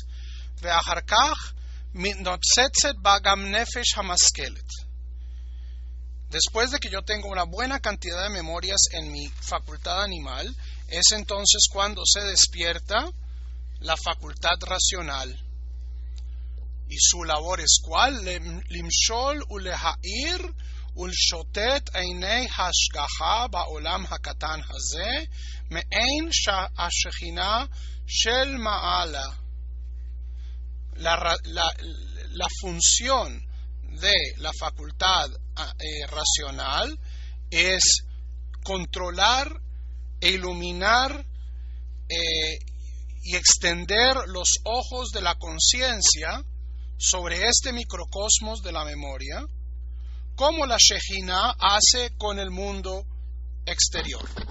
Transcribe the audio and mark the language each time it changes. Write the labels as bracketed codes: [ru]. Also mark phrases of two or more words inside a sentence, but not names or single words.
[he] ואחר כך מתנוצצת בו גם נפש המשכלת. [es] Después de que yo tengo una buena cantidad de memorias en mi facultad animal, es entonces cuando se despierta la facultad racional. Y su labor es ¿cuál? [he] למשול ולהאיר ולשוטט עיני השגחה בעולם הקטן הזה מעין השכינה של מעלה. [es] La función de la facultad racional es controlar e iluminar y extender los ojos de la conciencia sobre este microcosmos de la memoria, como la Shejina hace con el mundo exterior.